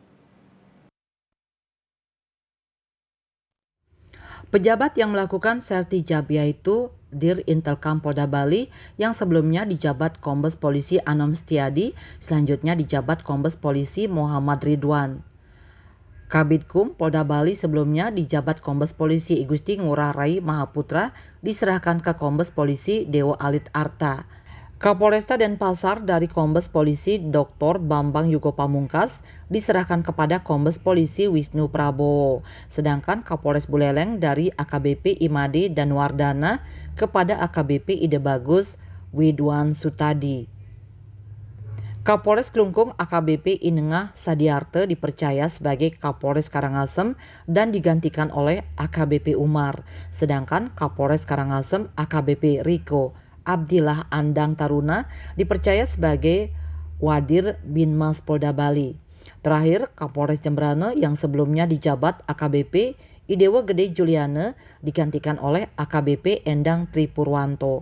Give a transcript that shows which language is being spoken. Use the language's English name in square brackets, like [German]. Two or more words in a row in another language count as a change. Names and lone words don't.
[Indonesian] Pejabat yang melakukan sertijab yaitu Dir Intelkam Polda Bali yang sebelumnya dijabat Kombes Polisi Anom Setiadi, selanjutnya dijabat Kombes Polisi Muhammad Ridwan. Kabidkum Polda Bali sebelumnya dijabat Kombes Polisi Igusti Ngurah Rai Mahaputra diserahkan ke Kombes Polisi Dewo Alit Arta. Kapolresta Denpasar dari Kombes Polisi Dr. Bambang Yugo Pamungkas diserahkan kepada Kombes Polisi Wisnu Prabowo, sedangkan Kapolres Buleleng dari AKBP Imade Danwardana kepada AKBP Ide Bagus Widwan Sutadi. Kapolres Klungkung AKBP Inengah Sadiarte dipercaya sebagai Kapolres Karangasem dan digantikan oleh AKBP Umar, sedangkan Kapolres Karangasem AKBP Riko Abdillah Andang Taruna dipercaya sebagai Wadir Binmas Polda Bali. Terakhir, Kapolres Jembrane yang sebelumnya dijabat AKBP Idewo Gede Juliane digantikan oleh AKBP Endang Tripurwanto.